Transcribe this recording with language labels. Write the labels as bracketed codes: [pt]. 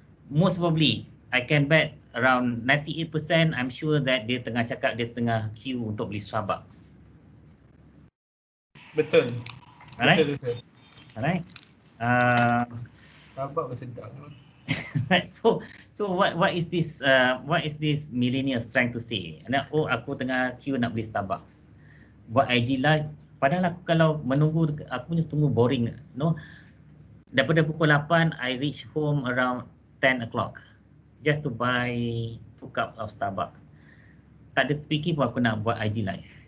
[en] Most probably, I can bet around 98% I'm sure that [ms] dia tengah cakap dia tengah queue untuk beli Starbucks. Betul. [en] Alright. [ms] Betul. [en] Alright. [ms] Starbucks sedap. [en] Right. So what is this millennials trying to say? [ms] Oh, aku tengah queue nak beli Starbucks. Buat IG live. Padahal aku kalau menunggu, aku punya tunggu boring. [en] No. [ms] Daripada pukul 8, [en] I reach home around 10 o'clock. Just to buy 2 cup of Starbucks. [ms] Tak ada fikir pun aku nak buat IG live.